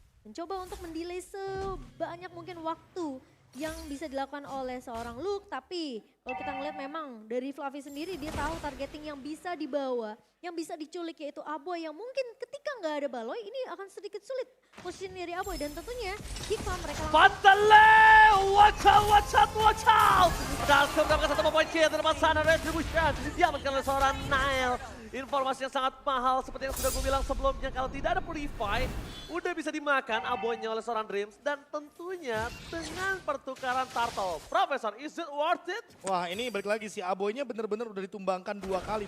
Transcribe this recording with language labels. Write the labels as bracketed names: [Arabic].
[Indonesian] Mencoba untuk mendelay sebanyak mungkin waktu yang bisa dilakukan oleh seorang Luke. Tapi kalau kita ngeliat memang dari Fluffy sendiri dia tahu targeting yang bisa dibawa. Yang bisa diculik yaitu Aboy yang mungkin ketika nggak ada Baloy ini akan sedikit sulit posisi dari Aboy. Dan tentunya jika mereka Pantale! [English] Watch out, watch out, watch out! [Indonesian] Berhasil mendapatkan satu poin kill di depan sana, Retribution. Diamankan oleh seorang Nile. Informasi yang sangat mahal seperti yang sudah gue bilang sebelumnya. Kalau tidak ada Purify, udah bisa dimakan Aboynya oleh seorang Dreams. Dan tentunya dengan pertukaran Turtle. Profesor, [English] is it worth it? [Indonesian] Wah, ini balik lagi si Aboynya bener-bener udah ditumbangkan 2 kali.